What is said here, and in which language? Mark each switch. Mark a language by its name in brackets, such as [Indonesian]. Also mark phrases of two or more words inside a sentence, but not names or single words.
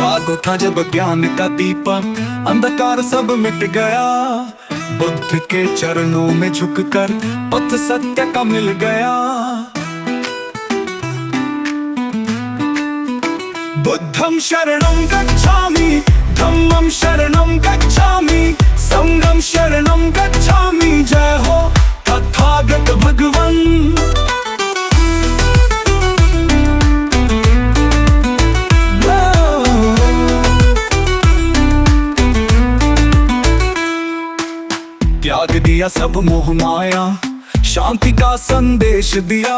[Hindi] वो था जब ज्ञान का दीपक, अंधकार सब मिट गया। बुद्ध के चरणों में झुककर पथ सत्य का मिल गया। [Pali] बुद्धं शरणं गच्छामि, धम्मं शरणं गच्छामि, संघं शरणं गच्छामि। [Hindi] जय हो तथागत भगवन। त्याग दिया सब मोह माया, शांति का संदेश दिया।